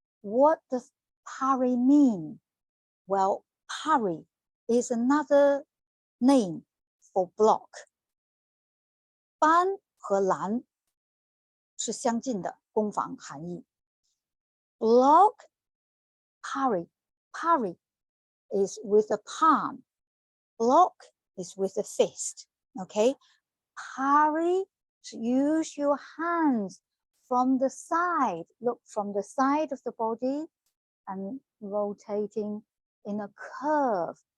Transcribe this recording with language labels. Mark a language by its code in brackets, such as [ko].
[en] What does parry mean? Well, parry is another name for block. [zh] 扳和拦是相近的攻防含义。 [en] Block, parry is with the palm. Block is with the fist. Okay, parry, use your hands from the side. Look from the side of the body and rotating in a curve.